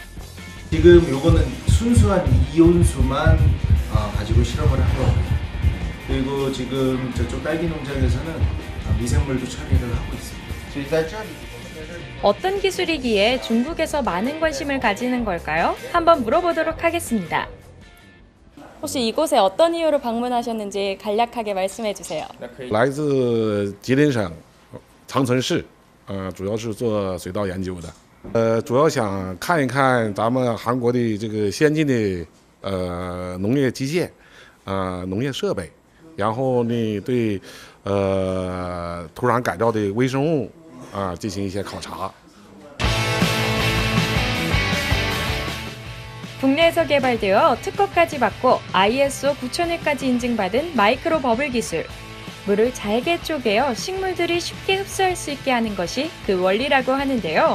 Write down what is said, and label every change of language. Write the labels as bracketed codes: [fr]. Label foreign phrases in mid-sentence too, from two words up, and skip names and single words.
[ko] 지금 요거는 순수한 이온수만 가지고 실험을 하고, 그리고 지금 저쪽 딸기 농장에서는 미생물도 처리를 하고 있습니다. 어떤 기술이기에 중국에서 많은 관심을 가지는 걸까요? 한번 물어보도록 하겠습니다. 혹시 이곳에 어떤 이유로 방문하셨는지 간략하게 말씀해 주세요. [zh] 来自吉林省长春市，主要是做水稻研究的。主要想看一看咱们韩国的这个先进的农业机械，农业设备，然后呢对土壤改造的微生物进行一些考察。 [ko] 국내에서 개발되어 특허까지 받고 ISO 9001까지 인증받은 마이크로 버블 기술. 물을 잘게 쪼개어 식물들이 쉽게 흡수할 수 있게 하는 것이 그 원리라고 하는데요.